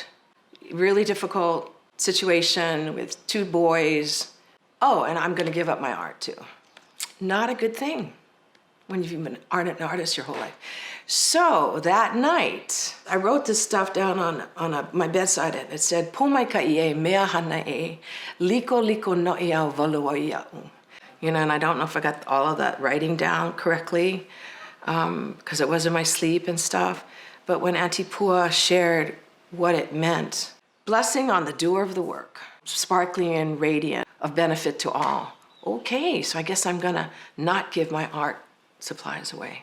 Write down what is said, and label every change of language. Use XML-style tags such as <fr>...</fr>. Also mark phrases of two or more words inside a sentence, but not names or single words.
<en>Really difficult situation with 2 boys. Oh, and I'm going to give up my art too. Not a good thing when you've been an artist your whole life. So that night, I wrote this stuff down on my bedside, and it said,</en> <haw>"Pōmaikaʻi e mea hana e, liko noʻi au walua ia'u."</haw> <en>And I don't know if I got all of that writing down correctly, because it was in my sleep and stuff. But when Aunty Pua shared what it meant, blessing on the doer of the work, sparkling and radiant, of benefit to all. Okay, so I guess I'm gonna not give my art supplies away.</en>